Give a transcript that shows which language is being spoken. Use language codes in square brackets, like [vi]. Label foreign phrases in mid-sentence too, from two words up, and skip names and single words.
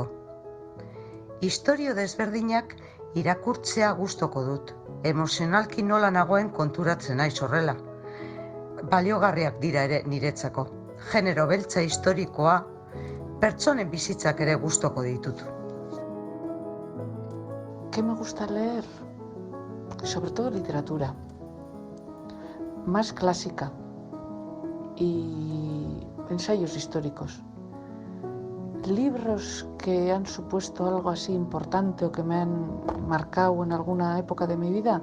[eu] Istorio desberdinak irakurtzea gustoko dut, emozionalki nola nagoen konturatzen naiz horrela. Baliogarriak dira ere niretzako, genero beltza historikoa, pertsonen bizitzak ere gustoko ditut. [es] ¿Qué me gusta leer? Sobre todo literatura. Más clásica y ensayos históricos. Libros que han supuesto algo así importante o que me han marcado en alguna época de mi vida.